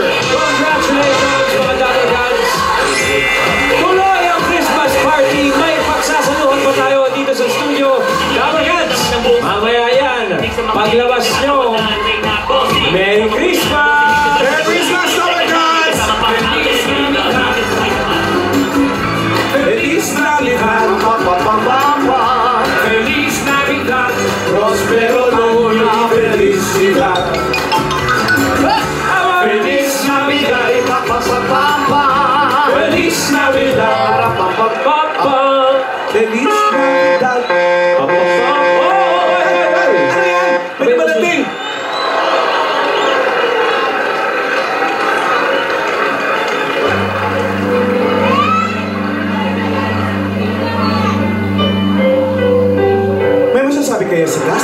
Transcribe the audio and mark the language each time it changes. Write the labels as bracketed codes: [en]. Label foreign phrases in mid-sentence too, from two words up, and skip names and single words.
[tl] Congratulations mga Dapper Cats! Tuloy ang [en] Christmas party! [tl] May pagsasaluhan pa tayo dito sa studio. Dapper Cats! Mamaya yan! Paglabas nyo! [en] Merry Christmas! Merry Christmas, Dapper Cats! [es] Feliz Navidad! Feliz Navidad! Prospero Noyo y felicidad! Feliz Navidad! Feliz Navidad! Papa! Feliz Navidad! Papa! [tl] Ano yan? May malating! May masasabi kayo sa gas?